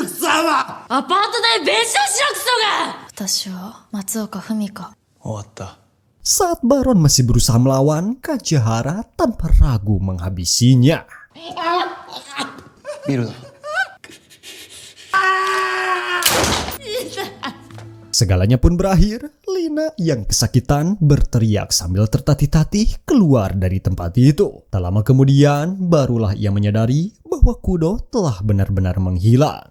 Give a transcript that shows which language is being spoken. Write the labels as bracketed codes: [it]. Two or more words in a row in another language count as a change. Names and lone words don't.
[ja] 様。アパート代弁償しろクソが。私は松岡文香。終わった。 [id] Saat Baron masih berusaha melawan, Kajihara tanpa ragu menghabisinya. [ja] ビールだ。 [id] Segalanya pun berakhir. Lina yang kesakitan berteriak sambil tertatih-tatih keluar dari tempat itu. Tak lama kemudian, barulah ia menyadari bahwa Kudo telah benar-benar menghilang.